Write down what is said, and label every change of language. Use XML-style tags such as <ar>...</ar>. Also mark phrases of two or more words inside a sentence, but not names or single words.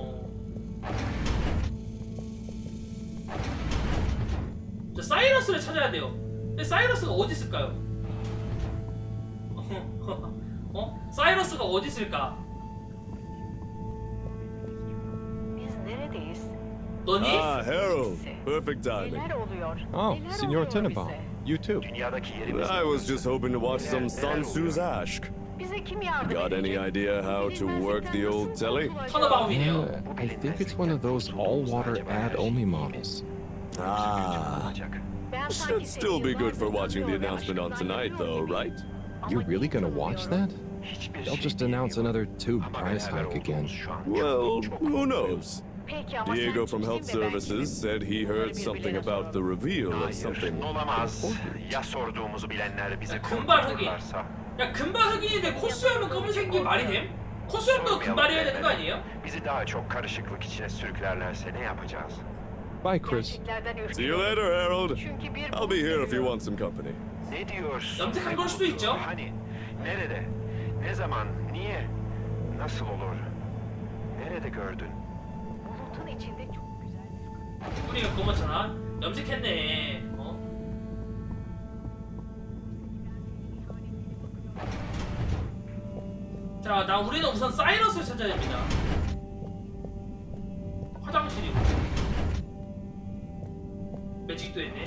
<ko>자, 사이러스를 찾아야 돼요. 근데 사이러스가 어디 있을까요? 사이러스가 어디 있을까? 너니?</ko> <en>Ah, Harold. Perfect timing. Oh, Senor Tenenbaum. You too. I was just hoping to watch some Sun Tzu's Ashk. Got any idea how to work the old telly?</en> <ko>터너바움이네요.</ko> <en>I think it's one of those all-water ad-only models. Ah. Should still be good for watching the announcement on tonight, though, right? You're really gonna watch that? They'll just announce another tube price hike again. Well, who knows? Diego from Health Services said he heard something about the reveal of something important.</en> <ko>금발 흑인. 야, 금발 흑인인데 코수염은 검은색이 말이 됨? 코수염도 금발이어야 되는 거 아니에요?</ko> <en>Bye, Chris. See you later, Harold. I'll be here if you want some company.</en> <ko>염색한 걸 수도 있죠.</ko> <tr>Nerede? Ne zaman? Niye? Nasıl olur? Nerede gördün? Bulutun içinde çok güzel bir</tr> <ko>우리가 검었잖아. 염색했네. 자, 우리는 우선 사이러스를 찾아야 됩니다. 화장실이고. 매직도 했네.</ko>